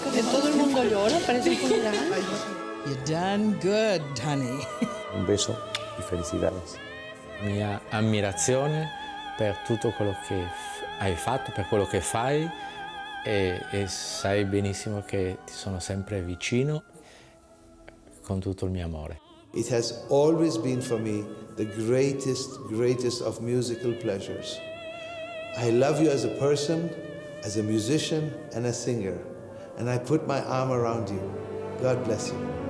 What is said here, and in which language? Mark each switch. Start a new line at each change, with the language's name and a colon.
Spanish: Todo el mundo llora, parece un funeral.
English: You done good, honey.
Spanish: Un beso e felicidades.
Italian: Mia ammirazione per tutto quello che hai fatto, per quello che fai e sai benissimo che ti sono sempre vicino con tutto il mio amore.
English: It has always been for me the greatest of musical pleasures. I love you as a person, as a musician and a singer, and I put my arm around you. God bless you.